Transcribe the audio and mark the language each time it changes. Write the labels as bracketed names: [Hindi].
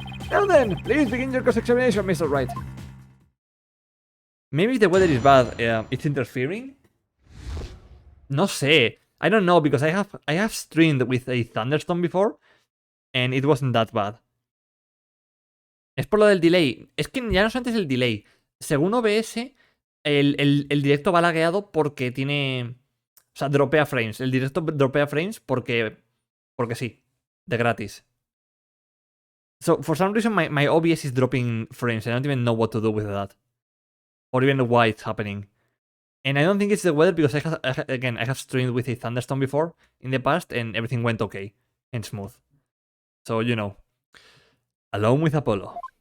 [English] Now then, please begin your cross-examination, Mr. Wright. Maybe if the weather is bad, it's interfering? [Spanish] No sé. [English] I don't know, because I have streamed with a thunderstorm before, and it wasn't that bad. [Spanish] Es por lo del delay. Es que ya no solamente es el delay. Según OBS, el directo va lagueado porque tiene... O sea, dropea frames. El directo dropea frames porque sí. De gratis. [English] So, for some reason, my OBS is dropping frames. I don't even know what to do with that. Or even why it's happening. And I don't think it's the weather because I have streamed with a thunderstorm before in the past and everything went okay and smooth. So, you know. Alone with Apollo.